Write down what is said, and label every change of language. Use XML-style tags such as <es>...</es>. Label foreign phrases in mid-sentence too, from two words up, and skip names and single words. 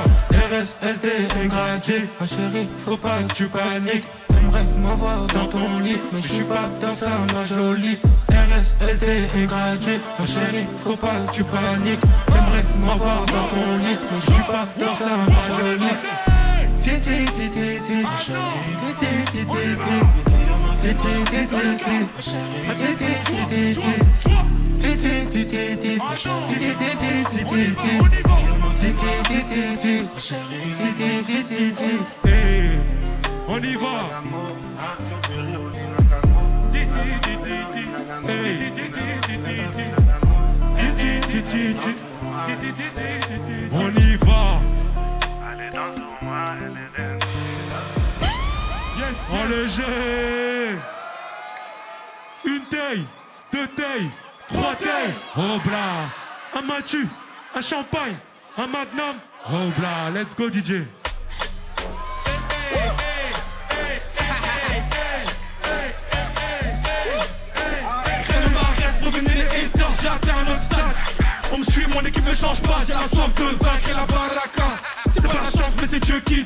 <fr>RSSD ingratitude, ma chérie, faut pas que tu paniques. T'aimerais m'avoir dans ton lit, mais je suis pas dans ça, ma jolie. RSSD ingratitude, ma chérie, faut pas que tu paniques. T'aimerais m'avoir dans ton lit, mais je suis pas dans ça, ma jolie. Titi, titi, titi, ma chérie, titi, titi, titi. Titi, titi, titi, ma chérie, titi, titi, titi. Titi, titi, titi, ma chérie, titi, titi, titi. Hey, on y va. On y va. En léger. Une taille, deux tailles, trois tailles. Oh bla. Un matu, un champagne, un magnum.</fr> <en>Oh bla, let's go DJ.</en> <fr>Revenez les haters, j'ai atteint un autre stade. On me suit, mon équipe ne change pas. J'ai la soif de vaincre et la baraka. C'est pas la chance mais c'est Dieu</fr>